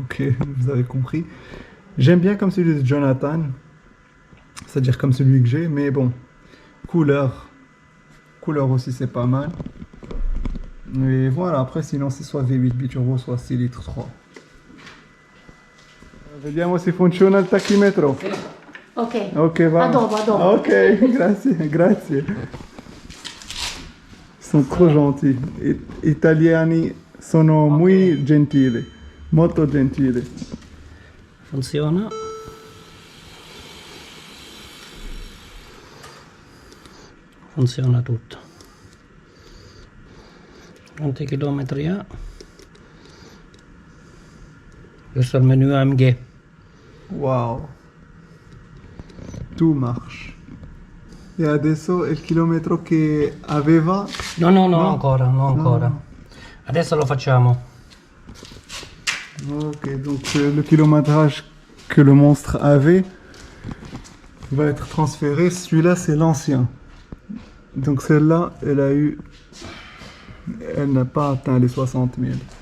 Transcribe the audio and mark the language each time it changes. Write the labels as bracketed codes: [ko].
[fr] Ok, vous avez compris. J'aime bien comme celui de Jonathan, c'est-à-dire comme celui que j'ai, mais bon, couleur aussi c'est pas mal. Et voilà, après sinon c'est soit V8 biturbo, soit 6 litres 3. [it] Vediamo se funziona il tachimetro. Ok. Ok, va. A dopo, a dopo. Ok, grazie, grazie. [fr] Ils sont trop gentils. [it] Italiani sono muy gentili, molto gentili. Funziona. Funziona tutto. Quanti chilometri ha? Questo è il menu AMG. [fr] Wow. Tout marche. [it] E adesso il chilometro che aveva? No, no, no, No? ancora, no ancora. No. Adesso lo facciamo. [fr] Ok, donc le kilométrage que le monstre avait va être transféré. Celui-là, c'est l'ancien. Donc celle-là, elle n'a pas atteint les 60 000.